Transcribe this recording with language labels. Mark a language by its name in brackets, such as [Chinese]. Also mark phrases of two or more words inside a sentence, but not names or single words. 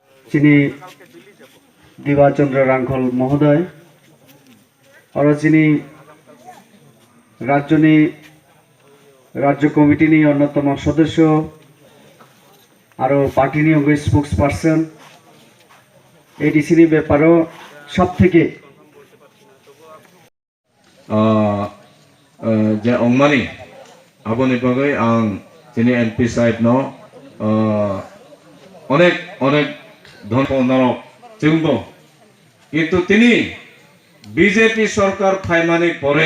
[Bangla] যিনি দিবাচন্দ্র রাঙ্খল মহোদয়, আর যিনি রাজ্য কমিটি নিয়ে অন্যতম সদস্য, আরও পার্টি নিয়োগ স্পোক্স পার্সন, এডিসি ব্যাপারও সব থেকে [Bodo] जे अंगमानी आबोनि बागै आं जोंनि एमपि साहेबनो अनेक धन्यबाद जोंबो किन्तु तिनि बीजेपी सरकार फायमानि परे